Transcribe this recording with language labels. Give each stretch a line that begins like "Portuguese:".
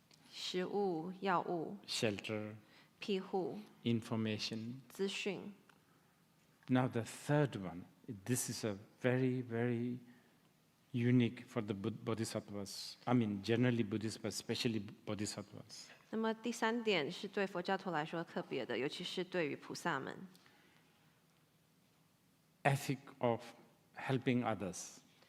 Chinese: 食物、药物、
English: shelter,
Chinese: 庇护、
English: information.
Chinese: 资讯。
English: Now the third one, this is a very, very, unique for the bodhisattvas. I mean, generally Buddhists, but especially bodhisattvas.
Chinese: 那么第三点是对佛教徒来说特别的，尤其是对于菩萨们。
English: Ethic of helping others.